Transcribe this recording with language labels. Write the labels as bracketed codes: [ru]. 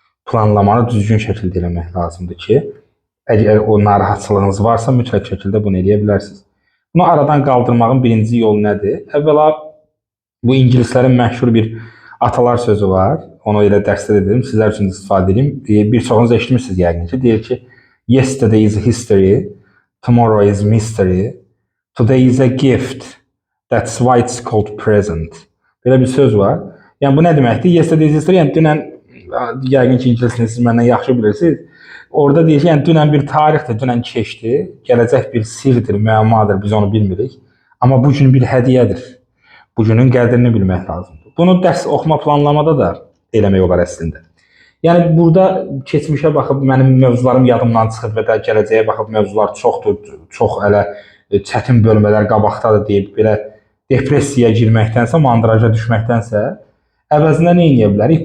[az] Planlamanı düzgün şəkildə eləmək lazımdır ki, əgər o narahatçılığınız varsa, mütləq şəkildə bunu eləyə bilərsiniz. Bunu aradan qaldırmağın birinci yolu nədir? Əvvəla, bu ingilislərin məşhur bir atalar sözü var. Onu elə dərsdə dedim, sizlər üçün istifadə edeyim. Bir çoxunuz eşitmişsiniz yəqin ki, deyir ki, [en] yesterday is history, tomorrow is mystery, today is a gift, that's why it's called present. [az] Belə bir söz var. Yəni, bu nə deməkdir? [en] Yesterday is history, [az] yəni dünən, yəqin ki, ingilisini siz məndən yaxşı bilirsiniz. Orada deyir ki, yəni dünən bir tarixdir, dünən keçdi, gələcək bir sirdir, müəmmadır, biz onu bilmirik. Amma bu gün bir hədiyyədir. Bu günün qədrini bilmək lazımdır. Bunu dərs oxuma planlamada da eləmək olar əslində. Yəni burada keçmişə baxıb mənim mövzularım yadımdan çıxıb və də gələcəyə baxıb mövzular çoxdur, çox elə çətin bölmələr qabaqdadır deyib belə depressiyaya girməkdənsə, mandraja düşməkdənsə, əvəzində nə edə bilərik?